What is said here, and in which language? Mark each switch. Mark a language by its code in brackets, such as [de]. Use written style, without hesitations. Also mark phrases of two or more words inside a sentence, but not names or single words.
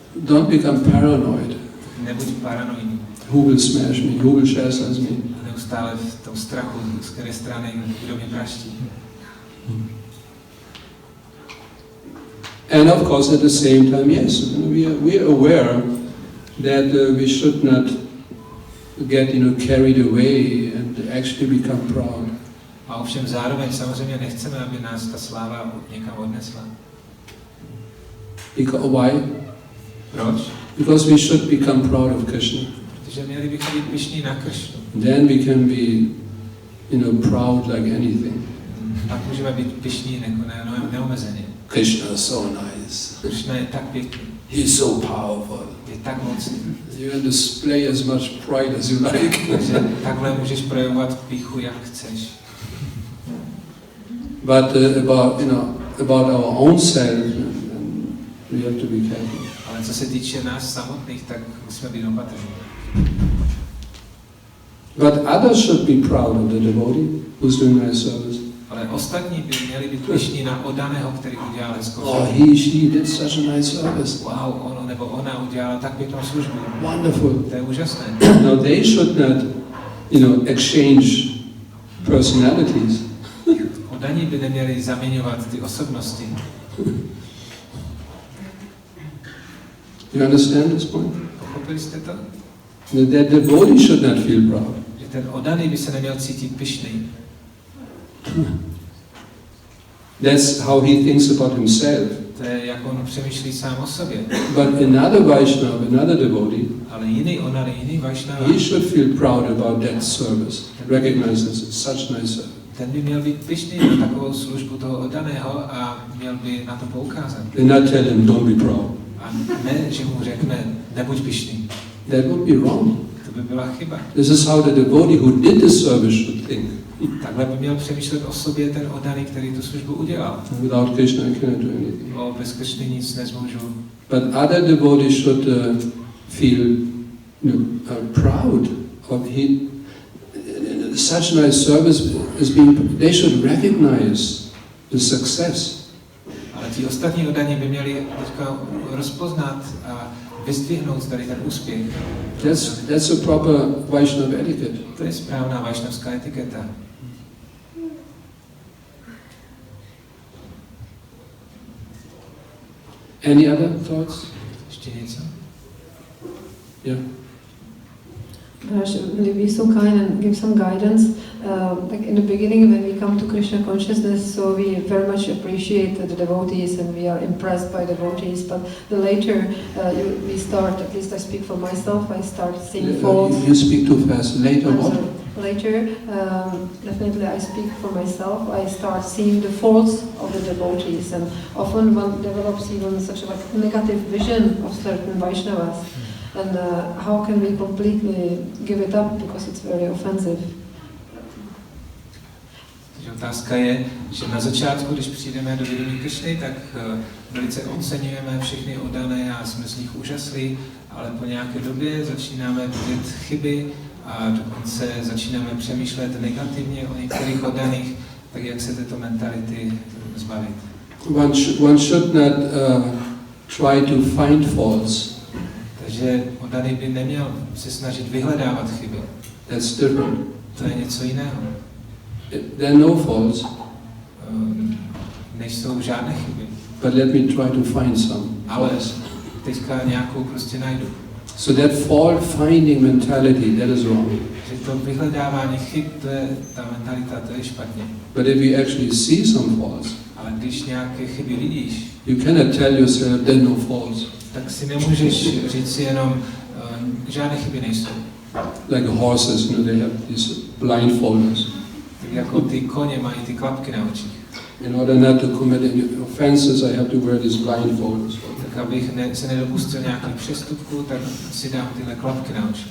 [en] don't become paranoid. [cs] Nebuď paranoidní. [en] Who will smash me? Who will chastise me? [cs] A neustále v tom strachu, z které strany kdo mě praští. [en] And of course, at the same time, yes, we are aware that we should not get carried away and actually become proud. [cs] A ovšem zároveň samozřejmě nechceme, aby nás ta sláva někam odnesla. [en] Because why? [cs] Proč? [en] Because we should become proud of Krishna. [cs] Protože měli bychom být pyšní na Kršnu. [en] Then we can be, proud like anything. [cs] Pak můžeme být pyšní neomezeně. [en] Krishna is so nice. [cs] Kršna je tak pěkný. [en] He's so powerful. [cs] Je tak mocný. [en] You can display as much pride as you like. [cs] Takže takhle můžeš projevovat pýchu, jak chceš. [en] But about our own self, we have to be careful. [cs] Ale co se týče nás samotných, tak musíme být opatrní. [en] But others should be proud of the devotee who's doing nice service. [cs] Ale ostatní by měli být pyšní na oddaného, který udělal hezkou službu. [en] Oh, he, she did such a nice service. [cs] Wow, ono nebo ona udělala tak pěknou službu. [en] Wonderful. [cs] To je úžasné. [en] Now they should not, exchange personalities. [cs] Oddaní by neměli zaměňovat ty osobnosti. [en] You understand this point? [cs] Pochopili jste to? [en] That the devotee should not feel proud. [cs] Že ten oddaný by se neměl cítit pyšný. [en] That's how he thinks about himself. [cs] To je, jak on přemýšlí sám o sobě. [en] But another Vaishnava, another devotee, [cs] Ale jiný oddaný, jiný Vaishnava, [en] he should feel proud about that service. Recognize this as such nice service. [cs] ten by měl být pyšný na takovou službu toho oddaného a měl by na to poukázat. [en] And not tell him, don't be proud. [cs] A ne, že mu řekne, nebuď pyšný. [en] That would be wrong. [cs] To by byla chyba. [en] This is how the devotee who did the service should think. [cs] Takhle by měl přemýšlet o sobě ten oddaný, který tu službu udělal. [en] Without Krishna, I cannot do anything. [cs] O bez Kršny nic nezmůžu. [en] But other devotees should feel proud of such nice service is being. They should recognize the success. [cs] Ale ti ostatní oddaní by měli teďka rozpoznat a vyzdvihnout tady ten úspěch. [en] That's a proper Vaishnava etiquette. [cs] To je správná vaishnavská etiketa. [en] Any other thoughts? [cs] Ještě něco? [en] Yeah. Maharaj, will you be so kind and give some guidance? Like in the beginning, when we come to Krishna consciousness, so we very much appreciate the devotees and we are impressed by devotees. But the later we start, at least I speak for myself, I start seeing faults. You speak too fast. Later what? Later, definitely I speak for myself. I start seeing the faults of the devotees, and often one develops even such a negative vision of certain Vaishnavas. And how can we completely give it up because it's very offensive? [cs] Takže otázka je, že na začátku, když přijdeme do vědomí Kršny, tak velice oceňujeme všechny oddané a jsme z nich úžaslí, ale po nějaké době začínáme vidět chyby a dokonce začínáme přemýšlet negativně o některých oddaných, tak jak se této mentality zbavit. [en] One should not try to find faults. [cs] Takže oddaný by neměl se snažit vyhledávat chyby. [en] That's different. [cs] To je něco jiného. [en] There are no faults. [cs] Nejsou žádné chyby. [en] But let me try to find some. [cs] Ale teďka nějakou prostě najdu. [en] So that fault finding mentality, that is wrong. [cs] Že to vyhledávání chyb, to je ta mentalita, to je špatně. [en] But if you actually see some faults, [cs] ale když nějaké chyby vidíš, [en] you cannot tell yourself there are no faults. [cs] Tak si nemůžeš říct si jenom, žádné chyby nejsou. [en] Like horses, they have these blindfolders. [cs] Tak jako ty koně mají ty klapky na očích. [en] In order not to commit any offenses, I have to wear these blindfolders. [cs] Tak abych se nedopustil nějakých přestupků, tak si dám tyhle klapky na oči.